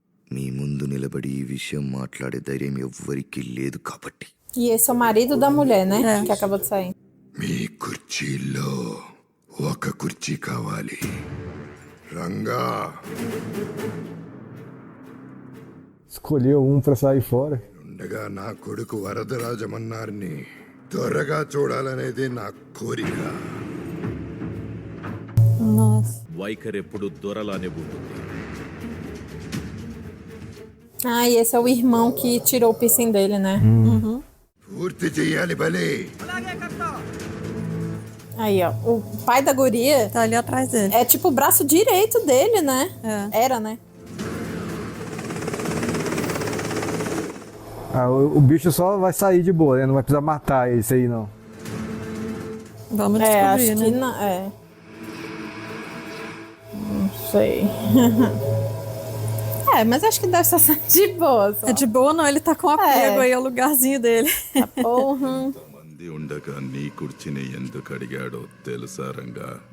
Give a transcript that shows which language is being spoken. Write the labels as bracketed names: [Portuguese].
[Telugu] మీ ముందు నిలబడి ఈ విషయం మాట్లాడే ధైర్యం ఎవ్వరికీ లేదు కాబట్టి. [Portuguese] E esse é o marido da mulher, né? Que acabou de sair. [Telugu] మీ కుర్చీలో ఒక కుర్చీ కావాలి Ranga. [Portuguese] Escolheu um pra sair fora. [Telugu] ఉండగా నా కొడుకు వరదరాజమన్నారిని త్వరగా చూడాలనేది నా కోరిక. [Portuguese] Nossa. [Telugu] వైఖరి ఎప్పుడు దొరలానే ఉంటుంది. [Portuguese] Ah, e esse é o irmão que tirou o piercing dele, né? [Telugu] పూర్తి చెయ్యాలి బలి. [Portuguese] Aí, ó. O pai da guria Tá ali atrás dele. é tipo o braço direito dele, né? Era, né? Ah, o bicho só vai sair de boa, né? Não vai precisar matar esse aí, não. Vamos É, descobrir, acho né? que não. É. Não sei. Mas acho que deve estar de boa. Só. É de boa não, ele tá com apego aí ao lugarzinho dele. Porra. [Telugu] మంది ఉండగా నీ కుర్చీని ఎందుకు అడిగాడో తెలుసా రంగా?